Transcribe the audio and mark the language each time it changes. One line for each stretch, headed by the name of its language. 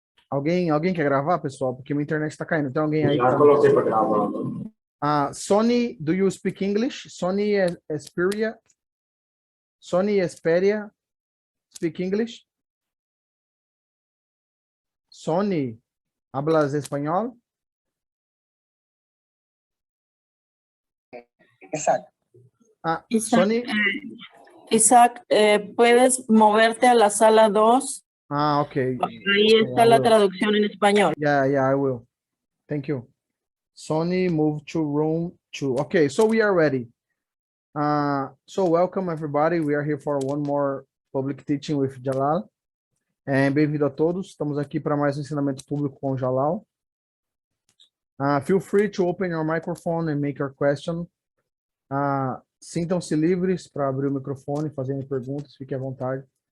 Portuguese: Alguém quer gravar, pessoal? Porque minha internet está caindo. Tem alguém aí que Já tá... coloquei para gravar.
English: Sony, do you speak English? Sony Esperia. Sony Esperia, speak English?
Spanish: Sony, hablas español? Exacto. Sony. Isaac, ¿puedes moverte a la sala 2? Ok. Ahí está la traducción en español.
English: Yeah, I will. Thank you. Sony, move to room 2. Okay, so we are ready. So welcome everybody. We are here for one more public teaching with Jalal.
Portuguese: Bem-vindo a todos. Estamos aqui para mais um ensinamento público com o Jalal.
English: Feel free to open your microphone and make your question.
Portuguese: Sintam-se livres para abrir o microfone e fazerem perguntas. Fique à vontade.